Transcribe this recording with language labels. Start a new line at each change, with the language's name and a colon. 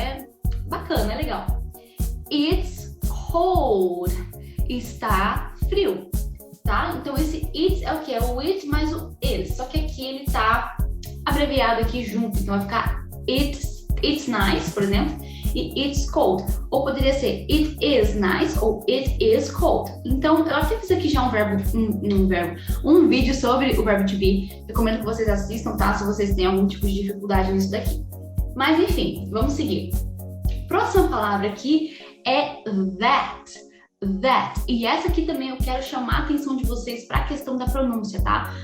Portuguese: É bacana, é legal.
English: It's cold.
Portuguese: Está frio. Tá? Então esse it's é o que? É o it mais o is. Só que aqui ele tá abreviado aqui junto. Então vai ficar
English: it's nice,
Portuguese: por exemplo.
English: E it's cold.
Portuguese: Ou poderia ser
English: it is nice ou it is cold.
Portuguese: Então, eu até fiz aqui já um vídeo sobre o verbo to be. Recomendo que vocês assistam, tá? Se vocês têm algum tipo de dificuldade nisso daqui. Mas, enfim, vamos seguir. Próxima palavra aqui é that. E essa aqui também eu quero chamar a atenção de vocês para a questão da pronúncia, tá?